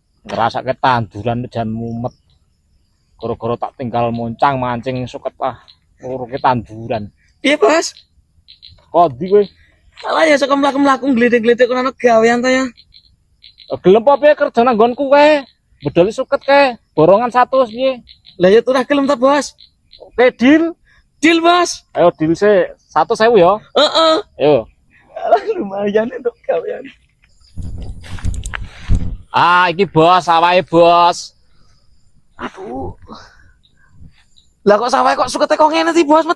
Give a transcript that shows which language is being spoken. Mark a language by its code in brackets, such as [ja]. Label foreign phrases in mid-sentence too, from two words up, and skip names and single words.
[jv] ngrasake tanduran jan mumet. Gara-gara tak tinggal moncang mancing suket nguruke tanduran. Piye, Bos? Kondi kowe? Salah ya saka mlaku-mlaku ngglitik-glitik kono gawean ta ya. Gelem apa piye kerja nang nggonku kae? Bedoli suket kae, borongan 100 piye? Lah ya turah gelem ta, Bos? Oke, deal. Deal, Bos. Ayo deal se 100.000 ya. Heeh. Ayo. Alah lumayan untuk gawean. Iki bos, awake bos. Aduh. Lah kok sawah kok sukete kok ngene sih, Bos?